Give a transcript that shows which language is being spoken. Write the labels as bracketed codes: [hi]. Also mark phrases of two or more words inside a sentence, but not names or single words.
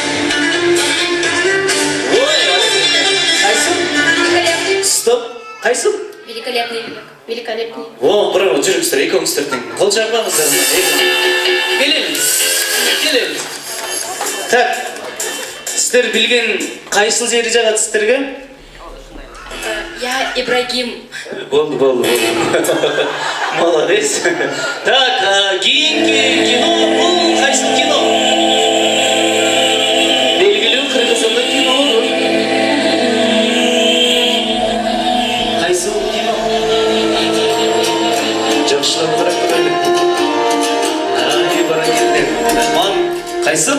[ky] Ой, кайсы? Стоп, кайсы? [ru] Великолепный. Великолепный. [ky] О, браво, жүрүңүздөр, экөөңүздөр тең. Кол чаппаңыздар. Келемиз. Келемиз. Так. Сиздер билген кайсыл жери жагат сиздерге? [ru] Я Ибрагим. [ky] Болды. Молодец. Так, кийинки кино бул кайсыл кино? Белгилүү кыргызстандык кино. Кайсыл кино? Жакшылап карап Кайсыл?